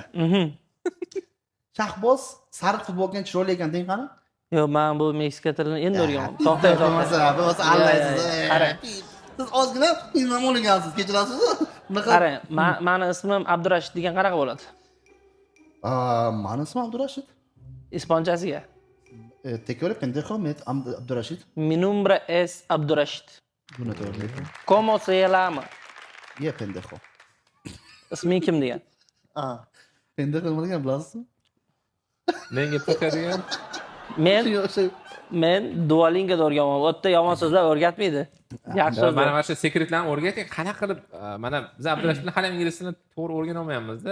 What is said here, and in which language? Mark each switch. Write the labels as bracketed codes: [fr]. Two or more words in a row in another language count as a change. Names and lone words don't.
[uz] Shahboz sariq futbol kiygan chiroyli ekan deng qani? Yo'q, men bu Meksika tilini endi o'rganaman. To'xtang, bo'lmasa allaysiz. Qarang. Siz ozgina imom o'lgansiz, kechirasiz. Bunaqa. Qarang, meni ismim Abdurashid degan qanaqa bo'ladi? Mani ismim Abdurashid. Ispanchasiga. [es] Te quiero pendejo, met Abdurashid. Mi nombre es Abdurashid. [uz] Buni to'g'ri. [es] ¿Cómo se llama? Ye pendejo. [uz] Isming kim degan? Pendejo nima degan bilasizmi? Menga to'kadigan. Men Duolingo'da o'rganaman. U yerda yomon so'zlar o'rgatmaydi. Yaxshi so'zlar. Mana shu sekretlarni o'rgating. Qanaqa qilib mana biz Abdurashidni hali ingliz tilini to'g'ri o'rgana olmayapmiz-da.